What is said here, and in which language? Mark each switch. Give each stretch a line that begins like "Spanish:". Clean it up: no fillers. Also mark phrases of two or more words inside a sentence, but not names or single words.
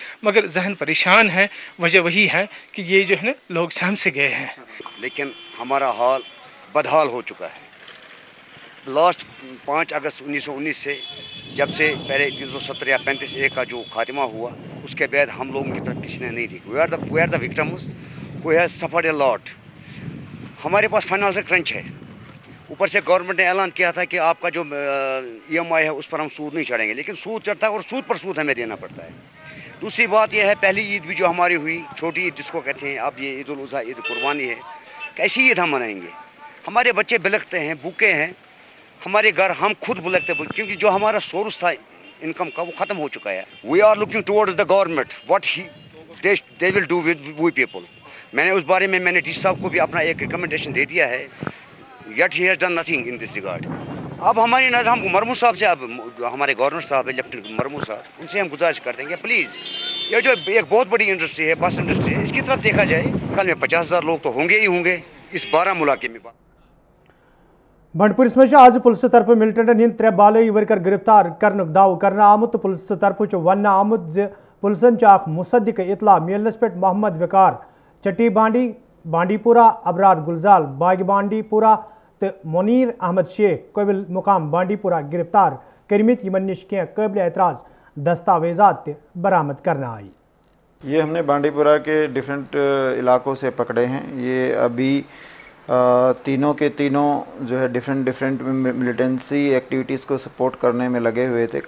Urdu: مگر ذہن پریشان ہے، وجہ وہی ہے کہ یہ جو ہے نا لوگ سہم سے گئے ہیں. لیکن ہمارا حال بدحال ہو چکا ہے. لاسٹ 5 اگست 1919 سے جب سے پہلے 370 یا 35A کا جو خاتمہ ہوا، اس کے بعد ہم لوگوں کی طرف کسی نے نہیں دیکھی.
English: we are the victims who has suffered a lot.
Urdu: ہمارے پاس
English: financial crunch
Urdu: ہے. اوپر سے گورنمنٹ نے اعلان کیا تھا کہ آپ کا جو EMI ہے اس پر ہم سود نہیں چڑھیں گے، لیکن سود چڑھتا ہے اور سود پر سود ہمیں دینا پڑتا ہے. دوسری بات یہ ہے پہلی عید بھی جو ہماری ہوئی، چھوٹی عید جس کو کہتے ہیں، اب یہ عید الاضحیٰ عید قربانی ہے، کیسی عید ہم منائیں گے؟ ہمارے بچے بلکتے ہیں، بھوکے ہیں، ہمارے گھر ہم خود بلکتے کیونکہ جو ہمارا سورس تھا انکم کا وہ ختم ہو چکا ہے.
English: we are looking towards the government what they will do with we people.
Urdu: میں نے اس بارے میں نے ڈی صاحب کو بھی اپنا ایک ریکمنڈیشن دے دیا ہے.
English: yet he has done nothing in this regard.
Urdu: اب ہماری نظر ہم مرمو صاحب سے، اب ہمارے گورنر صاحب ہے لیفٹنٹ مرمو صاحب، ان سے ہم گزارش کرتے ہیں کہ پلیز یہ جو ایک بہت بڑی انڈسٹری ہے، بس انڈسٹری ہے، اس کی طرف دیکھا جائے. کل میں 50,000 لوگ تو ہوں گے ہی ہوں گے اس بارہمولہ کے میں.
Kashmiri: بنڈپورس میں آز پولیس طرف ملٹنٹن ہند 3 بالئی ورکر گرفتار کرنے دعو کرنا آمت تو پولیس طرف ون آمت زِ پولیسن اخ مصدق اطلاع ملنس پہ محمد وقار چٹی بانڈی پورہ، ابرار گلزار باغ بانڈی پورہ تو منیر احمد شیخ قبل مقام بانڈی پورہ گرفتار کرمت، یمن نش کی قابل اعتراض دستاویزات تہ برآمد کرنا آئی.
Urdu: یہ ہم نے بانڈی پورہ کے ڈیفرنٹ علاقوں سے پکڑے ہیں. یہ ابھی تینوں کے تینوں جو ہے ڈیفرنٹ
English: militancy activities
Urdu: کو سپورٹ کرنے میں لگے ہوئے تھے.